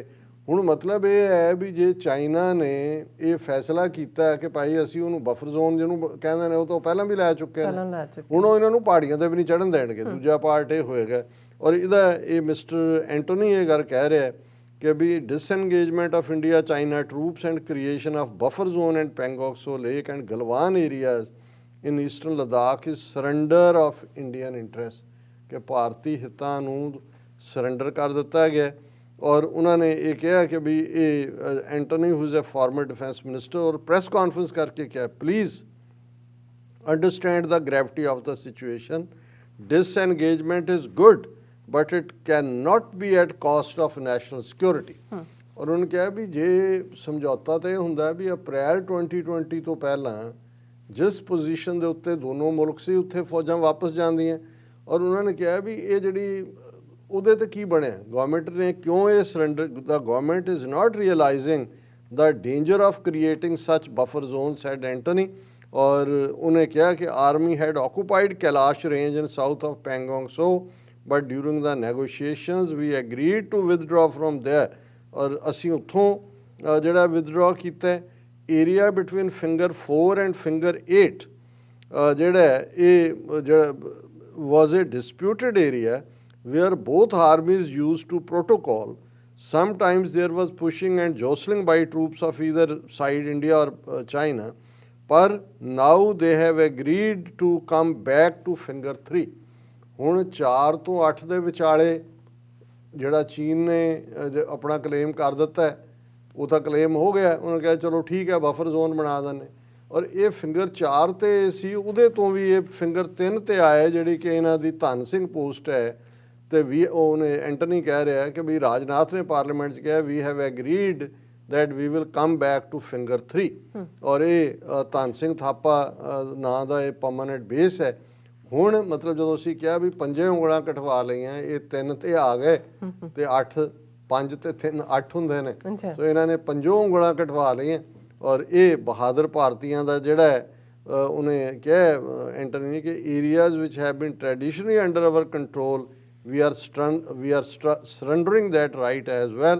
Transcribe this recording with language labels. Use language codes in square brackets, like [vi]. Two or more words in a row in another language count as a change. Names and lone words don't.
[pa] ਹੁਣ ਮਤਲਬ ਇਹ ਹੈ ਵੀ ਜੇ ਚਾਈਨਾ ਨੇ ਇਹ ਫੈਸਲਾ ਕੀਤਾ ਕਿ ਭਾਈ ਅਸੀਂ ਉਹਨੂੰ [en] buffer zone [pa] ਜਿਹਨੂੰ ਕਹਿੰਦੇ ਨੇ ਉਹ ਤੋਂ ਪਹਿਲਾਂ ਵੀ ਲੈ ਚੁੱਕੇ ਨੇ, ਹੁਣ ਉਹ ਇਹਨਾਂ ਨੂੰ ਪਹਾੜੀਆਂ 'ਤੇ ਵੀ ਨਹੀਂ ਚੜ੍ਹਨ ਦੇਣਗੇ। ਦੂਜਾ ਪਾਰਟ ਇਹ ਹੋਏਗਾ ਔਰ ਇਹਦਾ ਇਹ ਮਿਸਟਰ ਐਂਟੋਨੀ ਇਹ ਗੱਲ ਕਹਿ ਰਿਹਾ ਕਿ ਵੀ [en] disengagement of India China troops and creation of buffer zone and Pangong Lake and Galwan areas in eastern Ladakh is surrender of Indian interest, [pa] ਕਿ ਭਾਰਤੀ ਹਿੱਤਾਂ ਨੂੰ ਸਰੈਂਡਰ ਕਰ ਦਿੱਤਾ ਗਿਆ। ਔਰ ਉਹਨਾਂ ਨੇ ਇਹ ਕਿਹਾ ਕਿ ਵੀ ਇਹ ਐਂਟੋਨੀ [en] who is a former defence minister, [pa] ਔਰ [en] press conference [pa] ਕਰਕੇ ਕਿਹਾ [en] please understand the gravity of the situation, disengagement is good but it cannot be at cost of national security। [pa] ਔਰ ਉਹਨੇ ਕਿਹਾ ਵੀ ਜੇ ਸਮਝੌਤਾ ਤਾਂ ਇਹ ਹੁੰਦਾ ਵੀ ਅਪ੍ਰੈਲ 2020 ਤੋਂ ਪਹਿਲਾਂ ਜਿਸ ਪੋਜੀਸ਼ਨ ਦੇ ਉੱਤੇ ਦੋਨੋਂ ਮੁਲਕ ਸੀ ਉੱਥੇ ਫੌਜਾਂ ਵਾਪਸ ਜਾਂਦੀਆਂ। ਔਰ ਉਹਨਾਂ ਨੇ ਕਿਹਾ ਵੀ ਇਹ ਜਿਹੜੀ ਉਹਦੇ 'ਤੇ ਕੀ ਬਣਿਆ, ਗਵਰਨਮੈਂਟ ਨੇ ਕਿਉਂ ਇਹ ਸਰੈਂਡਰ, [en] the government is not realising the danger of creating such buffer zone, said Antony. [pa] ਔਰ ਉਹਨੇ ਕਿਹਾ ਕਿ [en] army had occupied Kailash Range in south of Pangong Tso but during the negotiations we agreed to withdraw from there। [pa] ਔਰ ਅਸੀਂ ਉੱਥੋਂ ਜਿਹੜਾ ਵਿਦਡਰਾ ਕੀਤਾ [en] area between finger 4 and finger 8 [pa] ਜਿਹੜਾ ਇਹ ਜਿਹੜਾ [en] was a disputed area where both armies used to protocol. Sometimes there was pushing and jostling by troops of either side, India or China. But now they have agreed to come back to finger 3. [pa] ਹੁਣ 4 ਤੋਂ 8 ਦੇ ਵਿਚਾਲੇ ਜਿਹੜਾ ਚੀਨ ਨੇ ਆਪਣਾ ਕਲੇਮ ਕਰ ਦਿੱਤਾ ਹੈ, ਉਹ ਤਾਂ ਕਲੇਮ ਹੋ ਗਿਆ, ਉਹਨੇ ਕਿਹਾ ਚਲੋ ਠੀਕ ਹੈ [en] buffer zone [pa] ਬਣਾ ਦਿੰਦੇ। ਔਰ ਇਹ ਫਿੰਗਰ 4 ਤੇ ਸੀ, ਉਹਦੇ ਤੋਂ ਵੀ ਇਹ ਫਿੰਗਰ 3 ਤੇ ਆਇਆ, ਜਿਹੜੀ ਕਿ ਇਹਨਾਂ ਦੀ ਧਨ ਸਿੰਘ ਪੋਸਟ ਹੈ। ਤੇ ਵੀ ਉਹਨੇ ਐਂਟਨੀ ਕਹਿ ਰਿਹਾ ਕਿ ਵੀ ਰਾਜਨਾਥ ਨੇ ਪਾਰਲੀਮੈਂਟ 'ਚ ਕਿਹਾ [en] we have agreed that we will come back to finger 3 [pa] ਔਰ ਇਹ ਧਨ ਸਿੰਘ ਥਾਪਾ ਨਾਂ ਦਾ ਇਹ [en] permanent base [pa] ਹੈ। ਹੁਣ ਮਤਲਬ ਜਦੋਂ ਅਸੀਂ ਕਿਹਾ ਵੀ 5 ਉਂਗਲਾਂ ਕਟਵਾ ਲਈਆਂ, ਇਹ 3 ਤੇ ਆ ਗਏ ਤੇ 8 5 ਤੇ 3 8 ਹੁੰਦੇ ਨੇ, ਸੋ ਇਹਨਾਂ ਨੇ 5 ਉਂਗਲਾਂ ਕਟਵਾ ਲਈਆਂ। ਔਰ ਇਹ ਬਹਾਦਰ ਭਾਰਤੀਆਂ ਦਾ ਜਿਹੜਾ ਹੈ ਉਹਨੇ ਕਿਹਾ ਐਂਟਨੀ ਨੇ ਕਿ [en] areas which have been traditionally under our control we are surrendering that right as well.